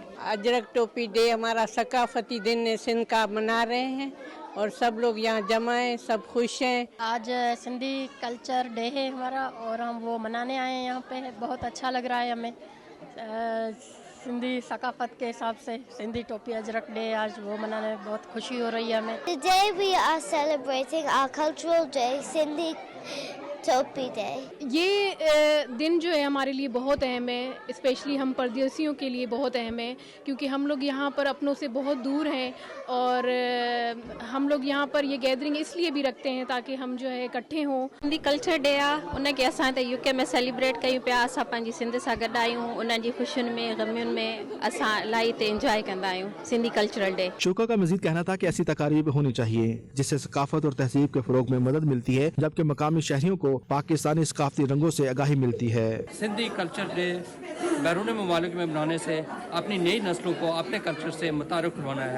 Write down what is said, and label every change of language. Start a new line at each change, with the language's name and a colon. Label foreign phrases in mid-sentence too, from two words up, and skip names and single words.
Urdu: اجرک ٹوپی ڈے ہمارا ثقافتی دن سندھ کا منا رہے ہیں اور سب لوگ یہاں جمع ہیں، سب خوش ہیں. آج سندھی کلچر ڈے ہے ہمارا اور ہم وہ منانے آئے ہیں یہاں پے. بہت اچھا لگ رہا ہے ہمیں سندھی ثقافت کے حساب سے. سندھی ٹوپی اجرک ڈے آج وہ منانے میں بہت خوشی ہو رہی ہے ہمیں.
English: Today we are celebrating our cultural day, Sindhi टोपी डे।
Urdu: یہ دن جو ہے ہمارے لیے بہت اہم ہے، اسپیشلی ہم پردیسیوں کے لیے بہت اہم ہے کیونکہ ہم لوگ یہاں پر اپنوں سے بہت دور ہیں اور ہم لوگ یہاں پر یہ گیدرنگ اس لیے بھی رکھتے ہیں تاکہ ہم جو ہے اکٹھے ہوں.
Sindhi: सिंधी कल्चर डे आहे उनखे असां त यूके में सेलिब्रेट कयूं पिया। असां पंहिंजी सिंध सां गॾु आहियूं, उन्हनि जी ख़ुशियुनि में ग़मियुनि में असां इलाही हिते इंजॉय कंदा आहियूं सिंधी कल्चरल डे।
Urdu: شرا کا مجید کہنا تھا کہ ایسی تقاریب ہونی چاہیے جس سے ثقافت اور تہذیب کے فروغ میں مدد ملتی ہے جبکہ مقامی شہریوں کو پاکستانی ثقافتی رنگوں سے آگاہی ملتی ہے. سندھی کلچر ڈے بیرون ممالک میں منانے سے اپنی نئی نسلوں کو اپنے کلچر سے متعارف کروانا ہے.